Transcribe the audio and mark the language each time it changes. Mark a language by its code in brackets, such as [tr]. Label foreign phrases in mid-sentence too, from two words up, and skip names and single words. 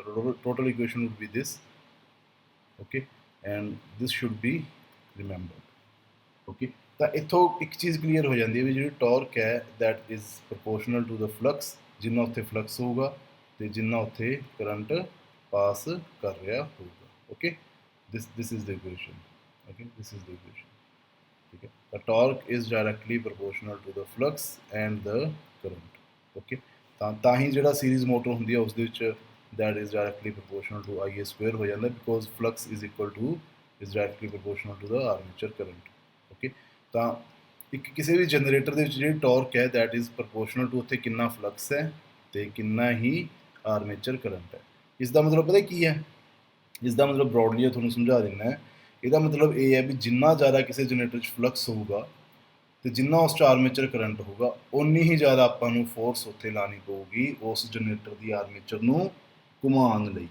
[en] ਤਾਂ total equation would be this. okay, and this should be remembered. [pa] ਓਕੇ, ਤਾਂ ਇੱਥੋਂ ਇੱਕ ਚੀਜ਼ ਕਲੀਅਰ ਹੋ ਜਾਂਦੀ ਹੈ ਵੀ ਜਿਹੜੀ ਟਾਰਕ ਹੈ [en] that is proportional to the flux, [pa] ਜਿੰਨਾ ਉੱਥੇ ਫਲਕਸ ਹੋਊਗਾ ਤੇ ਜਿੰਨਾ ਉੱਥੇ [en] current pass [pa] ਕਰ ਰਿਹਾ ਹੋਊਗਾ। [en] ਓਕੇ, this is the equation. Okay, this is the equation. [pa] ठीक है, [en] the torque is directly proportional to the flux and the current. Okay, [pa] ਤਾਂ ਹੀ ਜਿਹੜਾ ਸੀਰੀਜ਼ ਮੋਟਰ ਹੁੰਦੀ ਹੈ ਉਸ ਦੇ ਵਿੱਚ [en] that is directly proportional to IA square [pa] ਹੋ ਜਾਂਦਾ [en] because flux is equal to is directly proportional to the armature current. [pa] Okay, ਤਾਂ ਇੱਕ ਕਿਸੇ ਵੀ ਜਨਰੇਟਰ ਦੇ ਵਿੱਚ ਜਿਹੜੀ ਟਾਰਕ ਹੈ [en] that is proportional to [pa] ਉੱਥੇ ਕਿੰਨਾ ਫਲਕਸ ਹੈ ਤੇ ਕਿੰਨਾ ਹੀ [en] armature current [pa] ਹੈ। ਇਸ ਦਾ ਮਤਲਬ ਪਤਾ ਕੀ ਹੈ, ਇਸ ਦਾ ਮਤਲਬ ਬਰੋਡਲੀ ਤੁਹਾਨੂੰ ਸਮਝਾ ਦਿੰਦਾ। ਇਹਦਾ ਮਤਲਬ ਇਹ ਹੈ ਵੀ ਜਿੰਨਾ ਜ਼ਿਆਦਾ ਕਿਸੇ ਜਨਰੇਟਰ 'ਚ ਫਲਕਸ ਹੋਊਗਾ ਤੇ ਜਿੰਨਾ ਉਸ 'ਚ [en] armature current [pa] ਹੋਊਗਾ ਓਨੀ ਹੀ ਜ਼ਿਆਦਾ ਆਪਾਂ ਨੂੰ ਫੋਰਸ ਉੱਥੇ ਲਾਉਣੀ ਪਊਗੀ ਉਸ ਜਨਰੇਟਰ ਦੀ ਆਰਮੇਚਰ ਨੂੰ ਘੁਮਾਉਣ ਲਈ।